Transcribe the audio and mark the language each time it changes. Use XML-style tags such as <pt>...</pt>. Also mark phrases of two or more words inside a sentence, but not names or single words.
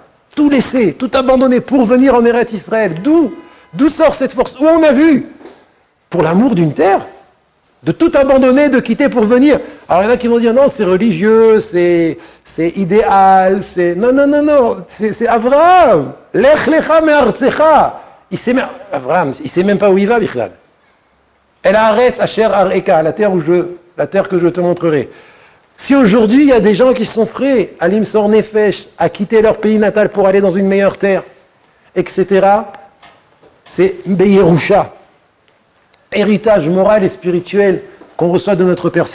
<fr>Tout laisser, tout abandonner pour venir en Eretz Israël. D'où sort cette force? Où on a vu? Pour l'amour d'une terre? De tout abandonner, de quitter pour venir. Alors il y en a qui vont dire non, c'est religieux, c'est idéal, c'est... Non, c'est Avraham.</fr> <he>לך לך מארצך.</he> <fr>Avraham, il ne sait même pas où il va, Bichlal.</fr> <he>אל הארץ אשר אראך,</he> <fr>la terre que je te montrerai. Si aujourd'hui il y a des gens qui sont prêts à</fr> <he>למסור נפש,</he> <fr>à quitter leur pays natal pour aller dans une meilleure terre, etc., c'est Beyerusha, héritage moral et spirituel qu'on reçoit de notre Père.</fr>